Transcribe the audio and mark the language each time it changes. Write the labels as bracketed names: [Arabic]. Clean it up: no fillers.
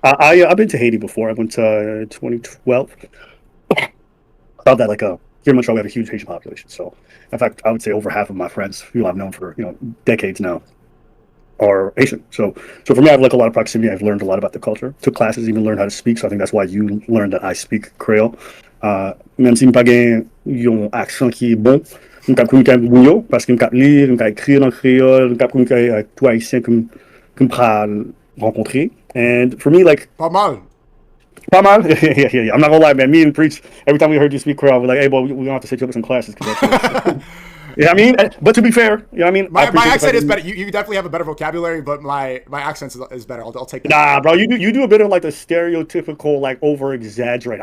[English] I've been to Haiti before. I went to 2012. About that, like here in Montreal, we have a huge Haitian population. So, in fact, I would say over half of my friends, people I've known for decades now, are Haitian. So for me, I have like a lot of proximity. I've learned a lot about the culture. Took classes, even learned how to speak. So I think that's why you learned that I speak Creole. [French] Même si je n'ai pas un accent qui est bon, je peux communiquer avec vous parce que je peux lire, je peux écrire en créole, je peux communiquer avec tous les Haïtiens que je peux rencontrer. [English] And for me, like, [French] Pas mal. [English] Yeah. I'm not gonna lie, man. Me and Preach, every time we heard you speak Creole, we're like, hey, boy, we're gonna have to set you up with some classes. Yeah, I mean, but to be fair, I mean, my accent is better. You definitely have a better vocabulary, but my accent is better. I'll take that. Nah, bro, you do a bit of like the stereotypical, like over exaggerate.